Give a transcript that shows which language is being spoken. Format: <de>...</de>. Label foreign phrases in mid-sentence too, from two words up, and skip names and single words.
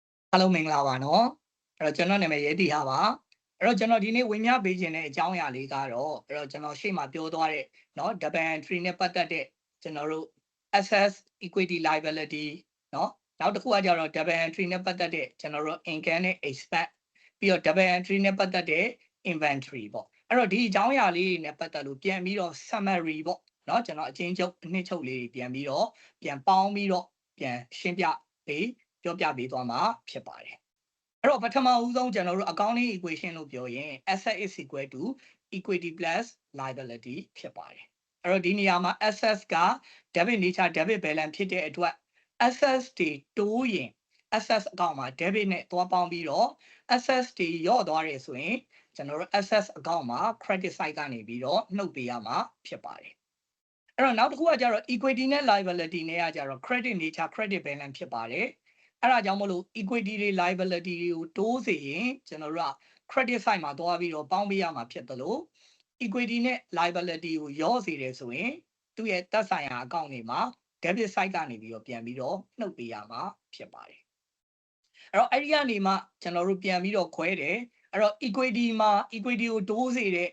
<my>အားလုံးမင်္ဂလာပါနော်အဲ့တော့ကျွန်တော်နာမည်ရဲတီဟာပါအဲ့တော့ကျွန်တော်ဒီနေ့ဝင်မြပေးခြင်းတဲ့အကြောင်းအရာလေးကတော့အဲ့တော့ကျွန်တော်ရှေ့မှာပြောသွားတဲ့နော်</my> <en>double entry</en> <my>နဲ့ပတ်သက်တဲ့ကျွန်တော်တို့</my> <en>assets equity liability</en> <my>နော်နောက်တစ်ခုကကြတော့</my> <en>double entry</en> <my>နဲ့ပတ်သက်တဲ့ကျွန်တော်တို့ income နဲ့ expense ပြီးတော့</my> <en>double entry</en> <my>နဲ့ပတ်သက်တဲ့ inventory ပေါ့အဲ့တော့ဒီအကြောင်းအရာလေးနဲ့ပတ်သက်လို့ပြန်ပြီးတော့ summary ပေါ့နော်ကျွန်တော်အချင်းချုပ်အနှစ်ချုပ်လေးပြန်ပြီးတော့ပြန်ပေါင်းပြီးတော့ ပြန်ရှင်းပြပေးပြောပြပေးသွားမှာဖြစ်ပါတယ်အဲ့တော့ပထမဦးဆုံးကျွန်တော်တို့</my> <en>accounting equation</en> <my>လို့ပြောရင်</my> <en>asset is equal to equity plus liability</en> <my>ဖြစ်ပါတယ်အဲ့တော့ဒီနေရာမှာ assets က</my> <en>debit nature debit balance</en> <my>ဖြစ်တဲ့အတွက် assets တွေတိုးရင် assets အကောင့်မှာ debit နဲ့တွားပေါင်းပြီးတော့ assets တွေရော့သွားတယ်ဆိုရင်ကျွန်တော်တို့ assets အကောင့်မှာ</my> <en>credit side</en> <my>ကနေပြီး တော့နှုတ်ပေးရမှာဖြစ်ပါတယ်အဲ့တော့နောက်တစ်ခုကကြတော့ equity နဲ့ liability နဲ့ကကြတော့</my> <en>credit nature credit balance</en> <my>ဖြစ်ပါတယ်အဲ့ဒါကြောင့်မလို့ equity တွေ liability တွေကိုတိုးစေရင်ကျွန်တော်တို့က</my> <en>credit side</en> <my>မှာတွားပြီးတော့ပေါင်းပေးရမှာဖြစ်တယ်လို့ equity နဲ့ liability ကိုရောစေတယ် ဆိုရင်သူ့ရဲ့သက်ဆိုင်ရာအကောင့်တွေမှာ</my> <en>debit side</en> <my>ကနေပြီးတော့ပြန်ပြီးတော့နှုတ်ပေးရမှာဖြစ်ပါတယ်အဲ့တော့အဲ့ဒီကနေမှကျွန်တော်တို့ပြန်ပြီးတော့ခွဲတယ်အဲ့တော့ equity မှာ equity ကိုတိုးစေတဲ့</my>